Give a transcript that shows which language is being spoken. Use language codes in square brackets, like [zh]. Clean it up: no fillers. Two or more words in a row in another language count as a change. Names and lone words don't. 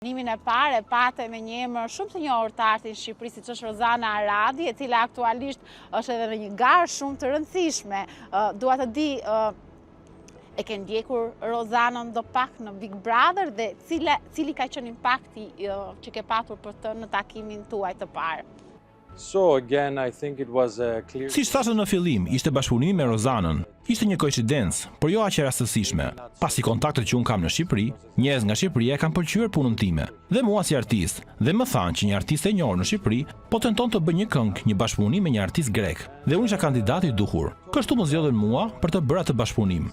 [sq] Nimin e parë e patë me një emër shumë të njohur të artit në Shqipëri, siç është Rozana Aradi, e cila aktualisht është edhe në një garë shumë të rëndësishme. Dua të di, e ke ndjekur Rozanën do pak në Big Brother dhe cili ka qenë impakti që ke patur për të në takimin tuaj të parë? [en] So again, I think it was a clear. [sq] Siç thashë në fillim, ishte bashkëpunimi me Rozanën. Ishte një koincidencë, por jo aq e rastësishme. Pasi kontaktet që un kam në Shqipëri, njerëz nga Shqipëria kanë pëlqyer punën time dhe mua si artist, dhe më thanë që një artist e njohur në Shqipëri po tenton të bëjë një këngë, një bashkëpunim me një artist grek. Dhe unë isha kandidati i duhur. Kështu më zgjodhen mua për të bërë atë bashkëpunim.